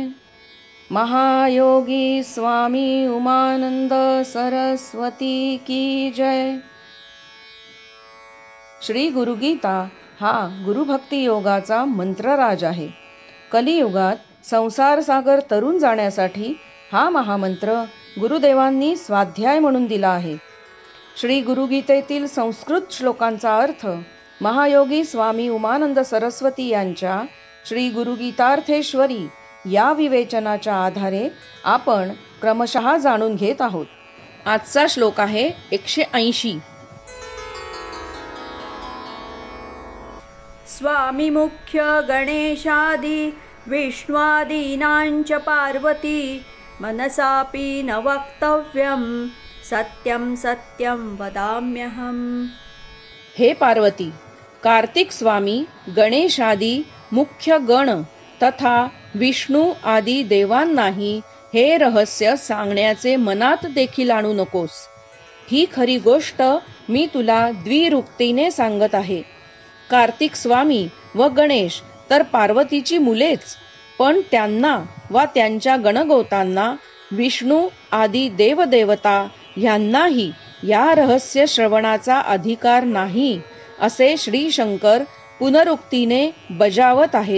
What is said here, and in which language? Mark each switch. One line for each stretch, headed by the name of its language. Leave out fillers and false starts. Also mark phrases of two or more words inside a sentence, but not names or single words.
Hindi: महायोगी स्वामी उमानंद सरस्वती की जय।
Marathi: श्री गुरुगीता हा गुरुभक्ती योगाचा मंत्रराज आहे. कलियुगात संसार सागर तरुण जाण्यासाठी हा महामंत्र गुरुदेवांनी स्वाध्याय म्हणून दिला आहे. श्री गुरुगीतेतील संस्कृत श्लोकांचा अर्थ महायोगी स्वामी उमानंद सरस्वती यांच्या श्री गुरुगीतार्थेश्वरी या विवेचनाच्या आधारे आपण क्रमशः जाणून घेत आहोत. आजचा श्लोक आहे 180.
Sanskrit: स्वामी मुख्य गणेशादि विष्णुआदीनांच पार्वती मनसापि न वक्तव्यं सत्यं सत्यं वदाम्यहम्.
Marathi: हे पार्वती, कार्तिक स्वामी गणेशादी मुख्य गण तथा विष्णू आदी देवांनाही हे रहस्य सांगण्याचे मनात देखील आणू नकोस. ही खरी गोष्ट मी तुला द्विरुक्तीने सांगत आहे. कार्तिक स्वामी व गणेश तर पार्वतीची मुलेच, पण त्यांना वा त्यांच्या गणगोतांना विष्णू आदी देवदेवता ह्यांनाही या रहस्य श्रवणाचा अधिकार नाही असे श्री शंकर पुनरुक्तीने बजावत आहेत.